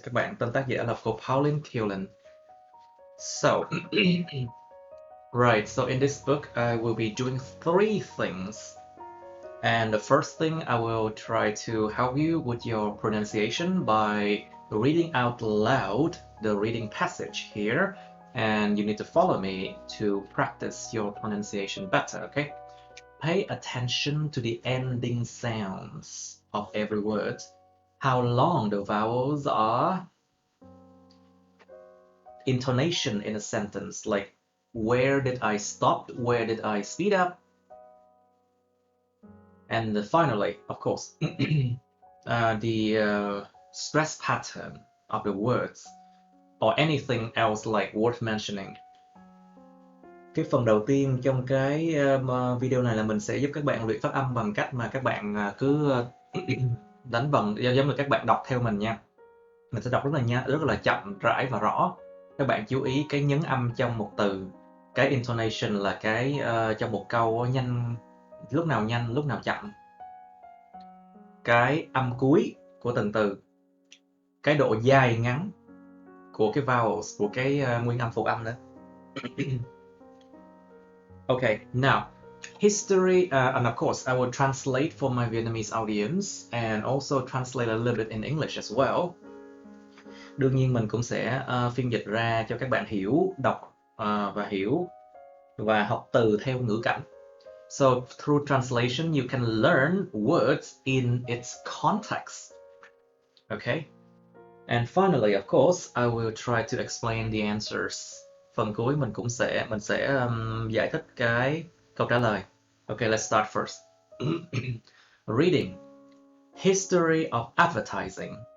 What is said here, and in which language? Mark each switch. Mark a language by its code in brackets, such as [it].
[vi] Các bạn, tên tác giả là cô Pauline Cullen. [en] So, right, so in this book, I will be doing 3 things. And the first thing, I will try to help you with your pronunciation by reading out loud the reading passage here. And you need to follow me to practice your pronunciation better, okay? Pay attention to the ending sounds of every word, how long the vowels are, intonation in a sentence, like where did I stop, where did I speed up, and finally, of course, the stress pattern of the words or anything else like worth mentioning. [vi] Cái phần đầu tiên trong cái video này là mình sẽ giúp các bạn luyện phát âm bằng cách mà các bạn cứ đánh vần giống như các bạn đọc theo mình nha. Mình sẽ đọc rất là chậm rãi và rõ. Các bạn chú ý cái nhấn âm trong một từ, cái intonation là cái trong một câu nhanh, lúc nào chậm, cái âm cuối của từng từ, cái độ dài ngắn của cái vowels, của cái nguyên âm phụ âm nữa. [en] Okay, now history, and of course I will translate for my Vietnamese audience and also translate a little bit in English as well. [vi] Đương nhiên mình cũng sẽ phiên dịch ra cho các bạn hiểu, đọc và học từ theo ngữ cảnh. [en] So through translation you can learn words in its context. Okay? And finally, of course, I will try to explain the answers. [vi] Phần cuối mình sẽ giải thích cái câu trả lời. [en] Okay, let's start first. Reading. History of advertising.